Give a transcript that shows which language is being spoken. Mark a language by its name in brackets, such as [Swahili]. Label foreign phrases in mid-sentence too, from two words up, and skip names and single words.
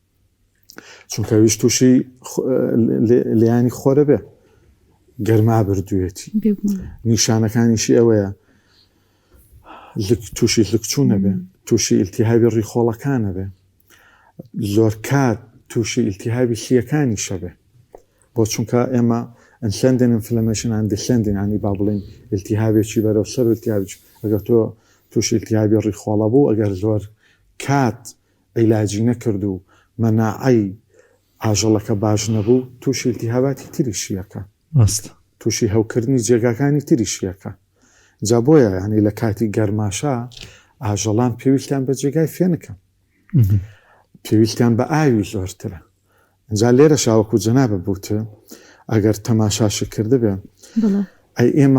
[Central Kurdish] چونکە ویش تووشی لیانی خۆرە بێ گەرما بردوێتی نیشانەکانیشی ئەوەیە تووشی زکچوونە بێ تووشی ئیلتیهابی ڕیخۆڵەکانە بێ زۆر کات تووشی ئیلتیهابی سیەکانی شەبێ بۆ چونکە ئێمە [English] ascending inflammation and descending [Central Kurdish] ینی با بڵێن التیهابێکی بەرەو سەر و التیهابێکی ئەگەر تۆ تووشی التیهابی ڕیخۆڵە بوو ئەگەر زۆر کات عیلاجی نەکرد و مەناعەی ئاژەڵەکە باش نەبوو تووشی التیهاباتی تریشیەکە تووشی هەوکردنی جێگاکانی تریشیەکە جا بۆیە ینی لە کاتی گەرماشە ئاژەڵان پێویستیان بە جێگای فێنەکەن پێویستیان بە ئاوی زۆرترە اینجا لێرە شاوەکو جەنابە بووتە ئەگەر تەماشاشی کردبێ ئەی ئێمە